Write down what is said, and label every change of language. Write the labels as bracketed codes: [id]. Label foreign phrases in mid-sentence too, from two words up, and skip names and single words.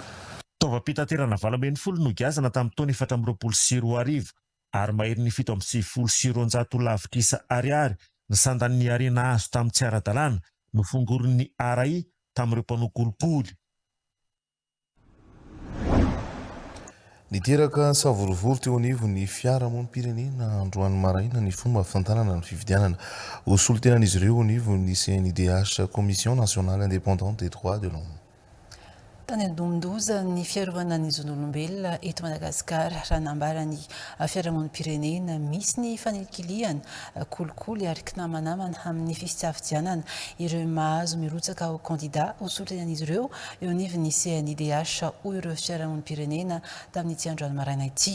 [mg] Fitaovam-pitaterana 20 nogiazana tamin'ny taona 2020 sy 2020 ary mahery ny 720 sy 200 lavitrisa ariary ny sandan'ny arena azo tamin'ny tsy ara-dalàna no fongorin'ny RAI tamin'ireo mpanao kolikoly. Niteraka savorovory teo anivo ny fiarahamonim-pirenena androany maraina ny fomba fitantanana ny fividianana ho solotenan'izy ireo anivo ny CNIDH Commission nationale indépendante des droits de l'homme. Tany an-domondoza ny fiarovana ny zon'olombelona eto Madagasikara raha nambarany fiarahamonim-pirenena misy ny fanelikiliana kolikoly ary kinamanamana amin'ny fisafidianana ireo mahazo mirotsaka ho kandida ho solotenan'izy ireo eo anivon'ny CNIDH ho ireo fiarahamonim-pirenena tamin'ny ity androany maraina ity.